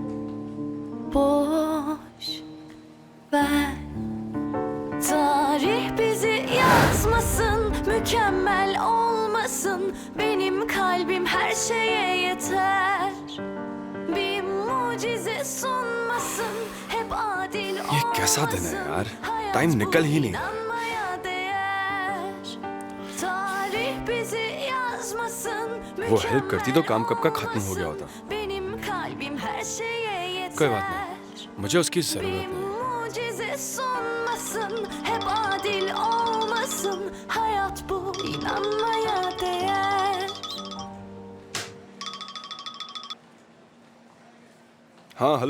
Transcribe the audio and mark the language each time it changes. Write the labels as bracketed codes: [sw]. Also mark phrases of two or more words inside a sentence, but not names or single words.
[tr] Boş ver. Tarih bizi yazmasın, mükemmel olmasın. Benim kalbim her şeye yeter. Bir mucize sunmasın, hep adil olmasın. [hi] ये कैसा दिन है यार, टाइम निकल ही नहीं रहा। वो हेल्प करती तो काम कब का खत्म हो गया होता। कोई बात नहीं, मुझे उसकी जरूरत नहीं। हाँ हेलो।